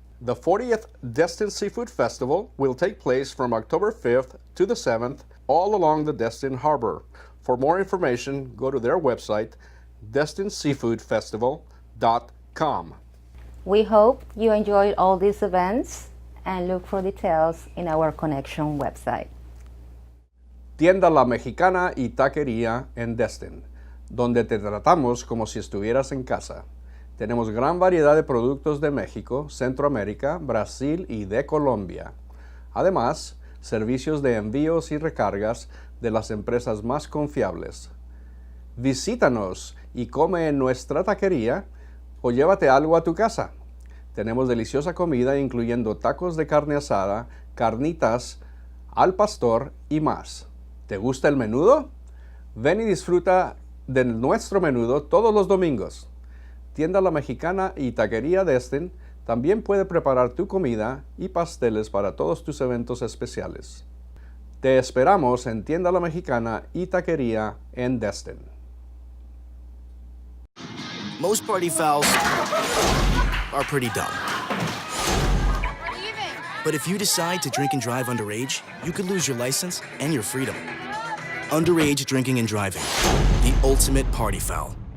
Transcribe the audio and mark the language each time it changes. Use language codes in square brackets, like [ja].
[en] The 40th Destin Seafood Festival will take place from October 5th to the 7th all along the Destin Harbor. For more information, go to their website, destinseafoodfestival.com. We hope you enjoyed all these events and look for details in our Connection website. [es] Tienda La Mexicana y Taquería en Destin, donde te tratamos como si estuvieras en casa. Tenemos gran variedad de productos de México, Centroamérica, Brasil y de Colombia. Además, servicios de envíos y recargas de las empresas más confiables. Visítanos y come en nuestra taquería o llévate algo a tu casa. Tenemos deliciosa comida incluyendo tacos de carne asada, carnitas, al pastor y más. ¿Te gusta el menudo? Ven y disfruta de nuestro menudo todos los domingos. Tienda La Mexicana y Taquería Destin también puede preparar tu comida y pasteles para todos tus eventos especiales. Te esperamos en Tienda La Mexicana y Taquería en Destin. [en] Most party fouls are pretty dumb. But if you decide to drink and drive underage, you could lose your license and your freedom. Underage drinking and driving, the ultimate party foul.